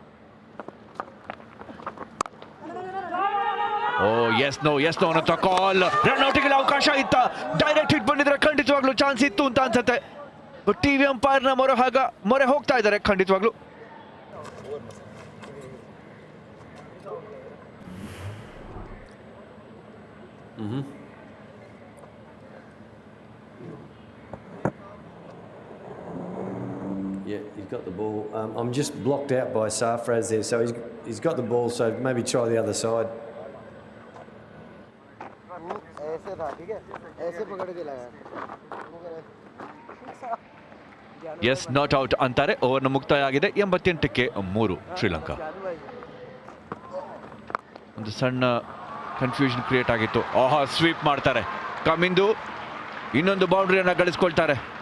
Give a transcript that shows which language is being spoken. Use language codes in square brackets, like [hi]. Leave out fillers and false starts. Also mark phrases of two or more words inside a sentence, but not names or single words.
[en] yes no [kn] ಅನ್ನೋ ಕಾಲ್. ರನ್ ಔಟಿಗೆ ಅವಕಾಶ ಇತ್ತ. [en] direct hit [kn] ಬಂದಿದ್ರೆ ಖಂಡಿತವಾಗ್ಲೂ ಚಾನ್ಸ್ ಇತ್ತು ಅಂತ ಅನ್ಸುತ್ತೆ. [en] TV umpire [kn] ಮೊರೆ ಹೋಗ್ತಾ ಇದ್ದಾರೆ ಖಂಡಿತವಾಗ್ಲೂ. [en] Yeah, he's got the ball. I'm just blocked out by Sarfraz there, so he's got the ball. So maybe try the other side. [hi] ऐसे था ठीक है ऐसे पकड़ के लगा [en] yes not out [kn] ಅಂತಾರೆ. ಓವರ್ನ ಮುಕ್ತಾಯ ಆಗಿದೆ 88ಕ್ಕೆ 3 ಶ್ರೀಲಂಕಾ. ಒಂದು ಸಣ್ಣ [en] confusion create [kn] ಆಗಿತ್ತು. ಆಹಾ, ಸ್ವೀಪ್ ಮಾಡ್ತಾರೆ ಕಮಿಂದು, ಇನ್ನೊಂದು ಬೌಂಡ್ರಿಯನ್ನು ಗಳಿಸ್ಕೊಳ್ತಾರೆ.